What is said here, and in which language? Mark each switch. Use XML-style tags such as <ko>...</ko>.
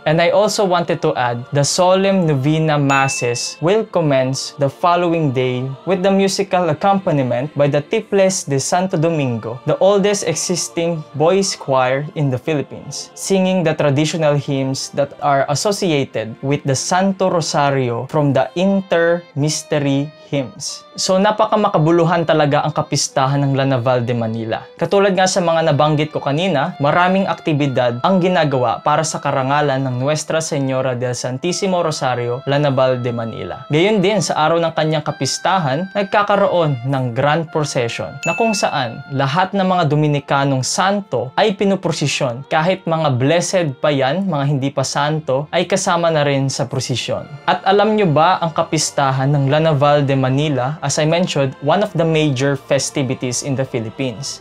<en>And I also wanted to add, the solemn novena masses will commence the following day with the musical accompaniment by the Tiples de Santo Domingo, the oldest existing boys choir in the Philippines, singing the traditional hymns that are associated with the Santo Rosario from the Inter-Mystery hymns.</en> <tl>So napakamakabuluhan talaga ang kapistahan ng La Naval de Manila. Katulad nga sa mga nabanggit ko kanina, maraming aktibidad ang ginagawa para sa karangalan ng Nuestra Señora del Santissimo Rosario, La Naval de Manila. Gayon din sa araw ng kanyang kapistahan, nagkakaroon ng Grand Procession na kung saan lahat ng mga Dominikanong santo ay pinuprosesyon. Kahit mga blessed pa yan, mga hindi pa santo, ay kasama na rin sa prosesyon. At alam nyo ba ang kapistahan ng La Naval de Manila,</tl> <en>as I mentioned, one of the major festivities in the Philippines.</en>